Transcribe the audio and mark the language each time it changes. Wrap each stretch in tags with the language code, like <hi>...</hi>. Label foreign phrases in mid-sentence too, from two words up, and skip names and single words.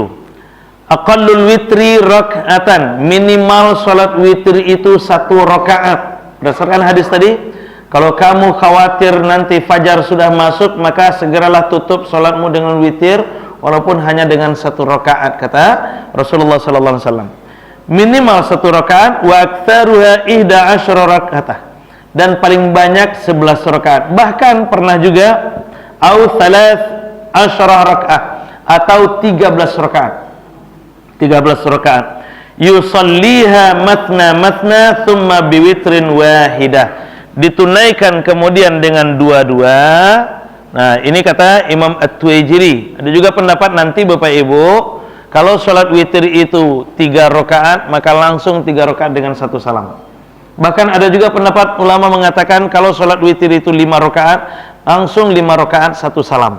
<ar>أقل الوتر ركعة.</ar> <id>Minimal salat witir itu 1 rakaat. Berdasarkan hadis tadi, kalau kamu khawatir nanti fajar sudah masuk, maka segeralah tutup salatmu dengan witir walaupun hanya dengan 1 rakaat, kata Rasulullah</id> <ar>صلى الله عليه وسلم.</ar> <id>Minimal 1 rakaat,</id> <ar>وأكثرها</ar> <id>11 rakaat. Dan paling banyak 11 rakaat. Bahkan pernah juga au 13 rakaat atau 13 rakaat.</id> <ar>13 rakaat. يصليها مثنى ثم بوتر واحدة.</ar> <id>Ditunaikan kemudian dengan dua-dua. Nah, ini kata Imam At-Tuwaijiri. Ada juga pendapat nanti Bapak Ibu, kalau sholat witir itu 3 rakaat, maka langsung 3 rakaat dengan 1 salam. Bahkan ada juga pendapat ulama mengatakan kalau sholat witir itu 5 rakaat, langsung 5 rakaat 1 salam.</id>